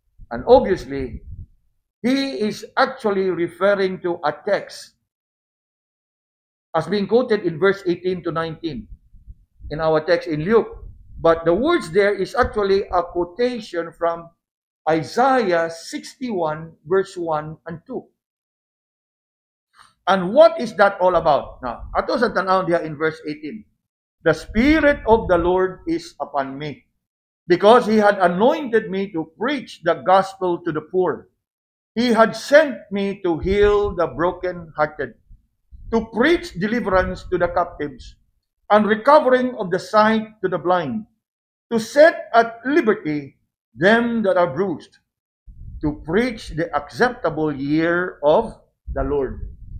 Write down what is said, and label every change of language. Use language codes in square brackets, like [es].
[en] And obviously, he is actually referring to a text as being quoted in verse 18 to 19 in our text in Luke. But the words there is actually a quotation from Isaiah 61 verse 1 and 2. And what is that all about? [ceb] Now, ato sa tanaw diha in verse 18. [en] The Spirit of the Lord is upon me, because He had anointed me to preach the gospel to the poor. He had sent me to heal the brokenhearted, to preach deliverance to the captives, and recovering of the sight to the blind, to set at liberty them that are bruised, to preach the acceptable year of the Lord.